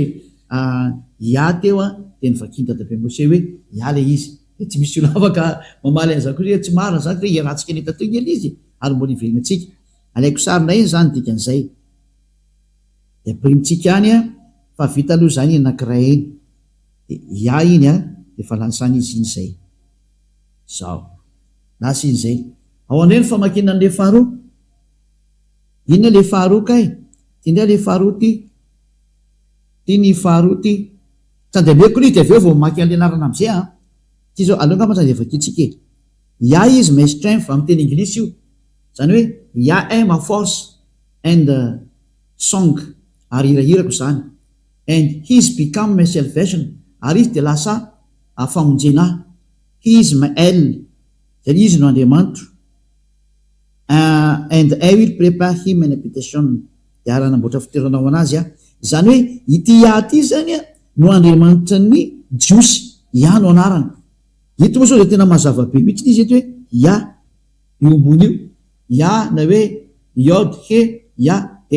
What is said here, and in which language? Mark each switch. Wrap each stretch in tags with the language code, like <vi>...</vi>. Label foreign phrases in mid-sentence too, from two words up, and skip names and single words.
<mg>ia teo a de ny vakiny dadabe mose hoe ia le izy de tsy misy olo afaka mamaly an'izany ko tsy marina zany hoe iarahantsika ny tateo iny izy ary mbola ivelina atsika alaiko sarina iny zany dikan'izay de amprimitsika any a fa vita aloha zany anakiray iny de ia iny a de fa lasany izy iny zay zao lasa iny zay ao andray ny famakina an'le faharoa iny le faharoa kay ty ndray le faharoa ty ny faharoa ty tsandeameko ly de aveo vao maky an'le anarana am'izay a ty zao aloha ngamba sande vakitsika ia</mg> <en>is my strength</en> <mg>amin'ny teny anglisy io zany hoe ia</mg> <fr>est ma force</fr> <en>and song</en> <mg>ary hirahirako zany</mg> <en>and his become my salvation</en> <mg>ary izy de lasa famonjena</mg> <en>he is my</en> <mg>el zany izy no Andriamanitro</mg> <en>and I will prepare him an habitation</en> <mg>de ary anamboatra fitoeranao anazy a zany hoe ity ia ty zany a no Andriamanitra ny jiosy ia no anarany ito moa sao de tena mazava be mihitsy izy eto hoe ia io ambony io ia na hoe iode he ia de</mg>